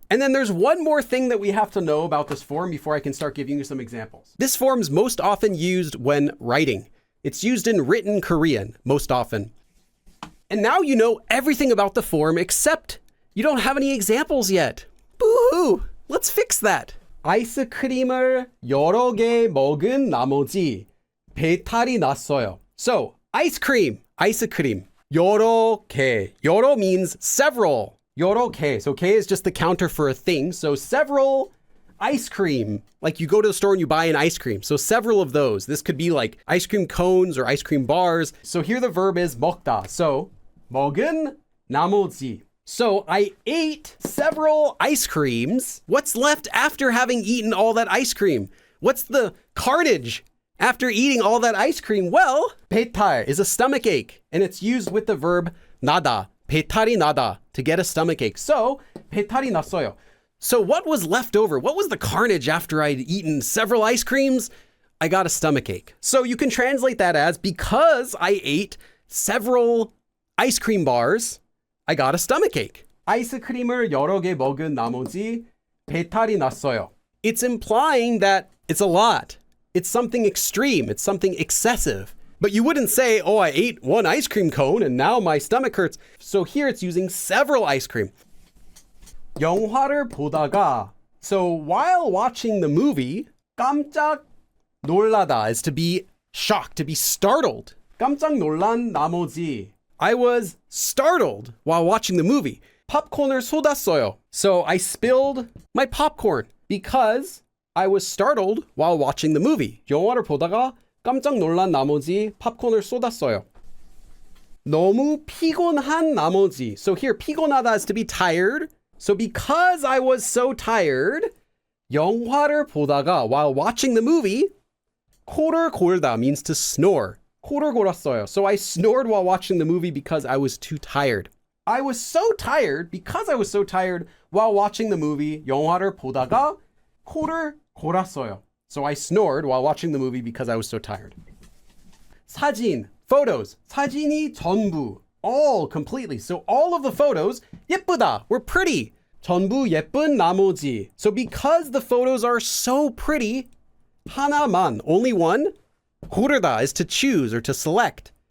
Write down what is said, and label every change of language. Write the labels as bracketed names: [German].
[English] And then there's one more thing that we have to know about this form before I can start giving you some examples. This form's most often used when writing. It's used in written Korean, most often. And now you know everything about the form except you don't have any examples yet. Boo-hoo! Let's fix that. [Korean] 아이스크림을 여러 개 먹은 나머지 배탈이 났어요. [English] So, ice cream, 아이스크림. [Korean] 여러 개. [English] 여러 means several. [Korean] 여러 개. [English] So K is just the counter for a thing. So several ice cream. Like you go to the store and you buy an ice cream. So several of those. This could be like ice cream cones or ice cream bars. So here the verb is 먹다. [Korean] So 먹은 나머지. [English] So I ate several ice creams. What's left after having eaten all that ice cream? What's the carnage after eating all that ice cream? Well, 배탈 is a stomach ache, and it's used with the verb 나다, 배탈이 나다, to get a stomach ache. So, [Korean] 배탈이 났어요. [English] So what was left over? What was the carnage after I'd eaten several ice creams? I got a stomach ache. So you can translate that as, because I ate several ice cream bars, I got a stomach ache. [Korean] 아이스크림을 여러 개 먹은 나머지 배탈이 났어요. [English] It's implying that it's a lot. It's something extreme. It's something excessive. But you wouldn't say, oh, I ate one ice cream cone and now my stomach hurts. So here it's using several ice cream. [Korean] 영화를 보다가. [English] So while watching the movie, 깜짝 놀라다 is to be shocked, to be startled. [Korean] 깜짝 놀란 나머지. [English] I was startled while watching the movie. [Korean] 팝콘을 쏟았어요. [English] So I spilled my popcorn because I was startled while watching the movie. [Korean] 영화를 보다가 깜짝 놀란 나머지 팝콘을 쏟았어요. 너무 피곤한 나머지. [English] So here 피곤하다 is to be tired. So because I was so tired, [Korean] 영화를 보다가 [English] while watching the movie, 코를 골다 means to snore. [Korean] 코를 골았어요. [English] So I snored while watching the movie because I was too tired. I was so tired because I was so tired while watching the movie. [Korean] 영화를 보다가 코를 골았어요. [English] So I snored while watching the movie because I was so tired. 사진, photos. [Korean] 사진이 전부, [English] all completely. So all of the photos, 예쁘다, were pretty. [Korean] 전부 예쁜 나머지. [English] So because the photos are so pretty, 하나만, only one, 고르다 is to choose or to select.